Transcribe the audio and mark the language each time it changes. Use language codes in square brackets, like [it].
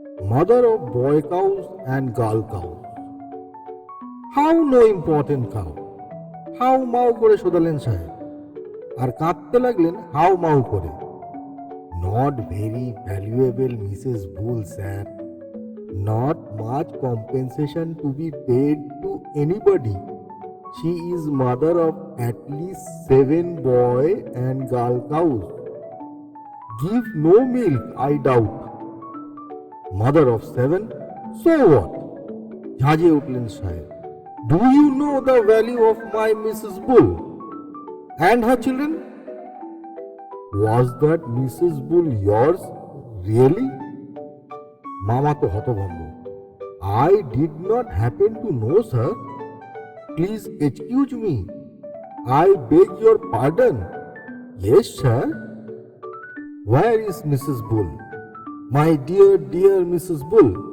[en] Mother of boy cows and girl cows. How no important cow. [bn] How মাউ করে শোধালেন সাহেব, আর কাঁদতে লাগলেন হাউ মাউ করে। [en] Not very valuable Mrs Bull sir, not much compensation to be paid to anybody. She is mother of at least 7 boy and girl cows. Give no milk, I doubt. Mother of 7? So what? [bn] ঝাঁঝে উঠলেন সাহেব। [en] Do you know the value of my Mrs. Bull and her children? Was that Mrs. Bull yours, really? [bn] মামা তো হতভম্ব। [en] I did not happen to know sir, please excuse me, I beg your pardon. Yes sir. Where is Mrs Bull, my dear dear Mrs Bull?